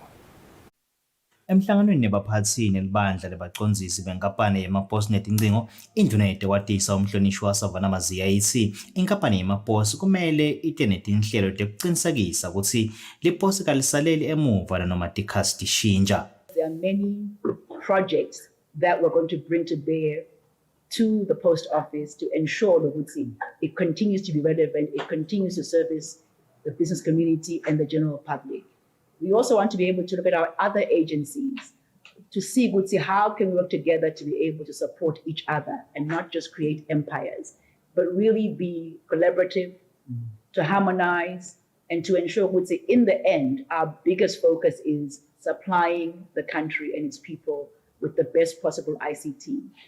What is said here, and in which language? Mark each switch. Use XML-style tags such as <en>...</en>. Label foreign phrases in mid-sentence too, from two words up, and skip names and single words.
<ss>Emhlanganweni nebaphathi nelibandla lebacondzisi benkampani yemaposi netingcingo, indvuna yetekwatisa umhlonishwa Savana Maziya ithi inkampani yemaposi kumele ite netinhlelo tekucinisekisa ukuthi liposi kalisaleli emuva noma tikhatsi tishintsha.</ss> <en>There are many projects that we're going to bring to bear to the post office to ensure that it continues to be relevant, it continues to service the business community and the general public. We also want to be able to look at our other agencies to see how can we work together to be able to support each other and not just create empires, but really be collaborative, to harmonize, and to ensure in the end, our biggest focus is supplying the country and its people with the best possible ICT.</en>